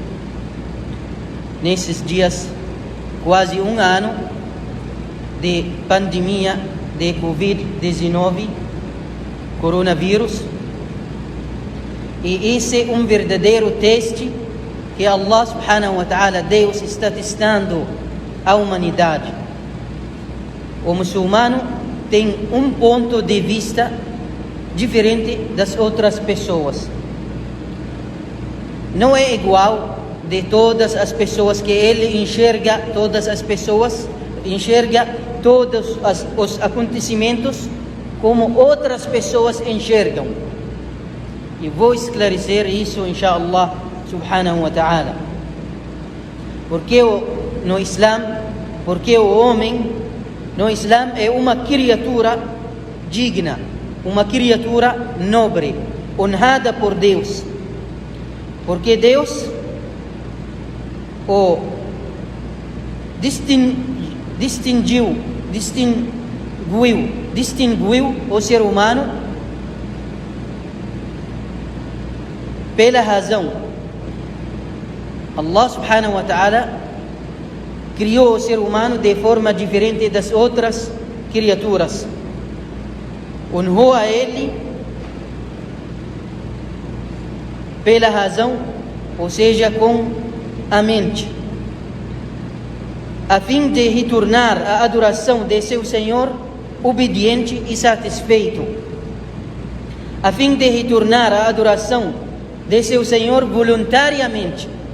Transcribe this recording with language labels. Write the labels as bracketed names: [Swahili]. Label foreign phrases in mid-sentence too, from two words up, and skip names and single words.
[Portuguese] Nesses dias, quase um ano de pandemia de Covid-19, coronavírus, e esse é um verdadeiro teste que Allah [Arabic] سبحانه وتعالى, [Portuguese] Deus, está testando a humanidade. O muçulmano tem um ponto de vista diferente das outras pessoas. Não é igual de todas as pessoas, que ele enxerga todas as pessoas, enxerga todos os acontecimentos como outras pessoas enxergam. E vou esclarecer isso, [Arabic] إن شاء الله سبحانه وتعالى. [Portuguese] Porque no Islã, porque o homem no Islã é uma criatura digna, uma criatura nobre, honrada por Deus. Porque Deus o distinguiu o ser humano pela razão. Allah [Arabic] سبحانه وتعالى [Portuguese] criou o ser humano de forma diferente das outras criaturas. Honrou a ele pela razão, ou seja, com a mente, a fim de retornar à adoração de seu Senhor obediente e satisfeito, a fim de retornar à adoração de seu Senhor voluntariamente,